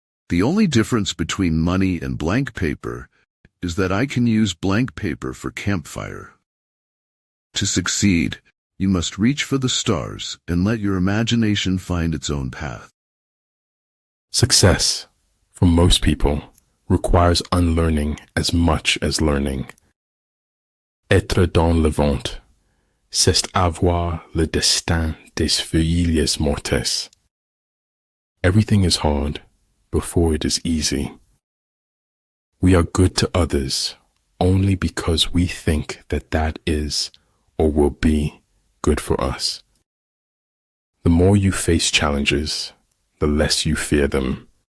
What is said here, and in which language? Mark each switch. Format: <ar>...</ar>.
<en>The only difference between money and blank paper is that I can use blank paper for campfire. To succeed, you must reach for the stars and let your imagination find its own path. Success, for most people, requires unlearning as much as learning.</en> <fr>Être dans le vent, c'est avoir le destin des feuilles mortes.</fr> <en>Everything is hard before it is easy. We are good to others only because we think that that is or will be good for us. The more you face challenges, the less you fear them.</en>